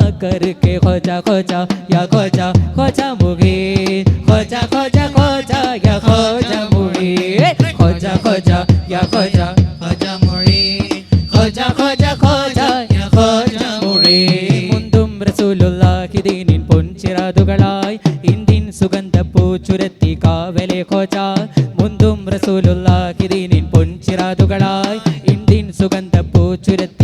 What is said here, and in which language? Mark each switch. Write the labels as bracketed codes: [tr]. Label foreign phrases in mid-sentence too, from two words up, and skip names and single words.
[hi] करके ख्वाजा ख्वाजा या ख्वाजा ख्वाजा मुगीन ख्वाजा ख्वाजा ख्वाजा या ख्वाजा मुगीन ख्वाजा ख्वाजा या ख्वाजा [ml] ഖവാജ മുഈൻ ഖവാജ ഖവാജ ഖവാജ യാ ഖവാജ മുഈൻ മുന്തും റസൂലുള്ളാഹി ദീനിൻ പൊൻചിറാതുകളായി ഇന്ത്യൻ സുഗന്ധപ്പൂ ചുരത്തി കാവലെ ഖവാജ മുന്തും റസൂലുള്ളാഹി ദീനിൻ പൊൻചിറാതുകളായി ഇന്ത്യൻ സുഗന്ധപ്പൂ ചുരത്തി